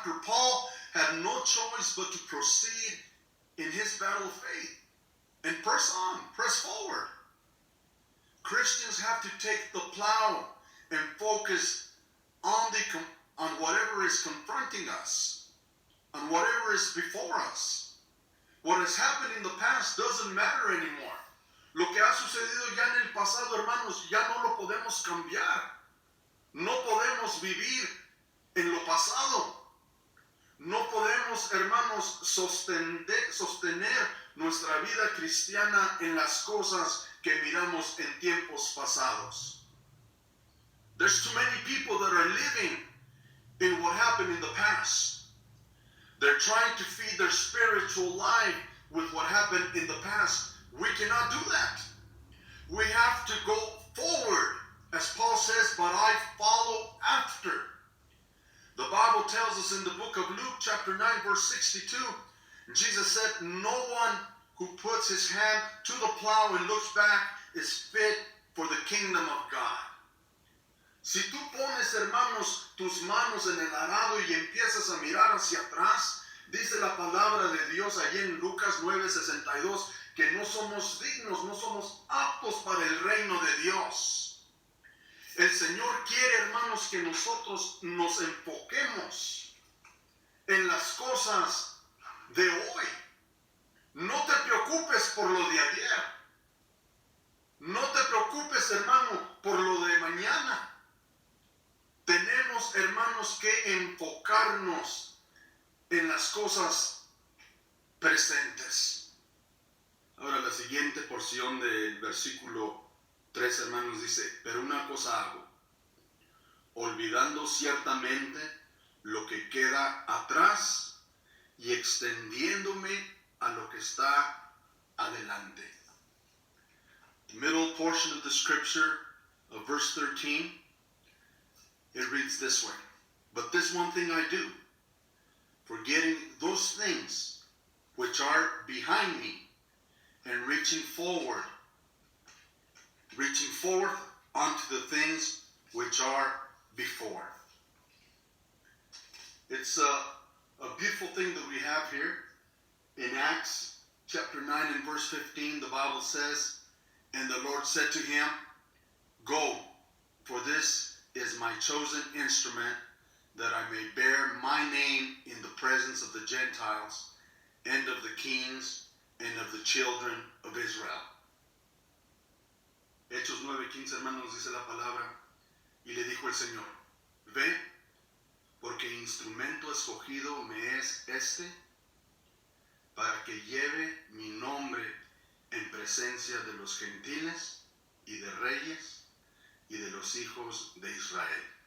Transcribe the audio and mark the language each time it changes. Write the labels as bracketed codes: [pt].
[en] Paul had no choice but to proceed in his battle of faith and press forward. Christians have to take the plow and focus on whatever is confronting us, on whatever is before us. What has happened in the past doesn't matter anymore. [es] Lo que ha sucedido ya en el pasado, hermanos, ya no lo podemos cambiar. No podemos vivir en lo pasado. No podemos, hermanos, sostener nuestra vida cristiana en las cosas que miramos en tiempos pasados. [en] There's too many people that are living in what happened in the past. They're trying to feed their spiritual life with what happened in the past. We cannot do that. We have to go forward, as Paul says, but I follow after. The Bible tells us in the book of Luke, chapter 9, verse 62, Jesus said, no one who puts his hand to the plow and looks back is fit for the kingdom of God. [es] Si tú pones, hermanos, tus manos en el arado y empiezas a mirar hacia atrás, dice la palabra de Dios allí en Lucas 9:62, que no somos dignos, no somos aptos para el reino de Dios. El Señor quiere, hermanos, que nosotros nos enfoquemos en las cosas de hoy. No te preocupes por lo de ayer. No te preocupes, hermano, por lo de mañana. Tenemos, hermanos, que enfocarnos en las cosas presentes. Ahora la siguiente porción del versículo 3, hermanos, dice, pero una cosa hago, olvidando ciertamente lo que queda atrás y extendiéndome a lo que está adelante. [en] The middle portion of the scripture of verse 13, it reads this way, but this one thing I do, forgetting those things which are behind me and reaching forward onto the things which are before. It's a beautiful thing that we have here. In Acts chapter 9 and verse 15, the Bible says, and the Lord said to him, go, for this is my chosen instrument, that I may bear my name in the presence of the Gentiles, and of the kings, and of the children of Israel. [es] Hechos 9:15, hermanos, dice la palabra, y le dijo el Señor, ve, porque instrumento escogido me es este, para que lleve mi nombre en presencia de los gentiles y de reyes y de los hijos de Israel.